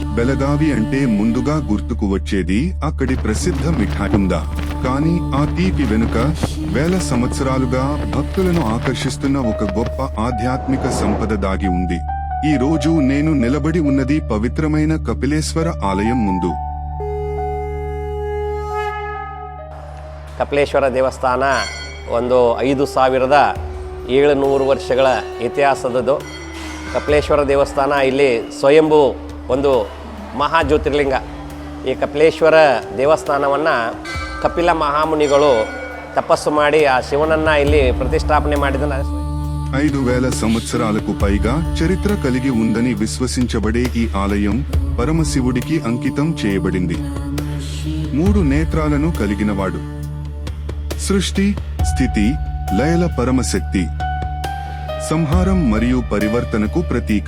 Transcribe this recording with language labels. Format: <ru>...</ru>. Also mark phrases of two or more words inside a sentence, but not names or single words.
<te>బెళగావి అంటే ముందుగా గుర్తుకు వచ్చేది అక్కడి ప్రసిద్ధ మిఠాయి ఉందా. కానీ ఆ తీపి వెనుక వేల సంవత్సరాలుగా భక్తులను ఆకర్షిస్తున్న ఒక గొప్ప ఆధ్యాత్మిక సంపద దాగి ఉంది. ఈ రోజు నేను నిలబడి ఉన్నది పవిత్రమైన కపిలేశ్వర ఆలయం ಮುಂದು.</te> <kn>ಕಪಿಲೇಶ್ವರ ದೇವಸ್ಥಾನ ಒಂದು 5700 ವರ್ಷಗಳ ಇತಿಹಾಸದದು. ಕಪಿಲೇಶ್ವರ ದೇವಸ್ಥಾನ ಇಲ್ಲಿ ಸ್ವಯಂಭೂ ಒಂದು ಮಹಾ ಜ್ಯೋತಿರ್ಲಿಂಗ. ಈ ಕಪಿಲೇಶ್ವರ ದೇವಸ್ಥಾನವನ್ನು ಕಪಿಲ ಮಹಾಮುನಿಗಳು ತಪಸ್ಸು ಮಾಡಿ ಆ ಶಿವನನ್ನು ಇಲ್ಲಿ ಪ್ರತಿಷ್ಠಾಪನೆ ಮಾಡಿದ.</kn> <te>5000 సంవత్సరాలకు పైగా చరిత్ర కలిగి ఉందని విశ్వసించబడే ఈ ఆలయం పరమశివుడికి అంకితం చేయబడింది. 3 నేత్రాలను కలిగినవాడు, సృష్టి, స్థితి, లయల పరమశక్తి, సంహారం మరియు పరివర్తనకు ప్రతీక.</te>